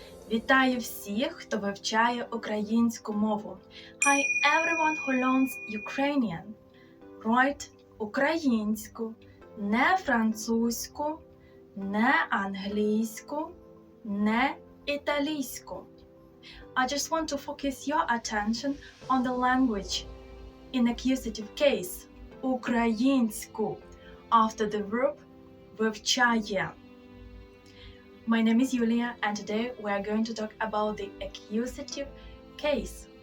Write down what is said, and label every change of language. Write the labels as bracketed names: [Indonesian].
[Ukrainian] Вітаю всіх, хто вивчає українську мову. [English] Hi everyone who learns Ukrainian. [Ukrainian] Write українську, не французьку, не англійську, не італійську. [English] I just want to focus your attention on the language in accusative case – українську, after the verb вивчає. My name is Yulia, and today we are going to talk about the accusative case.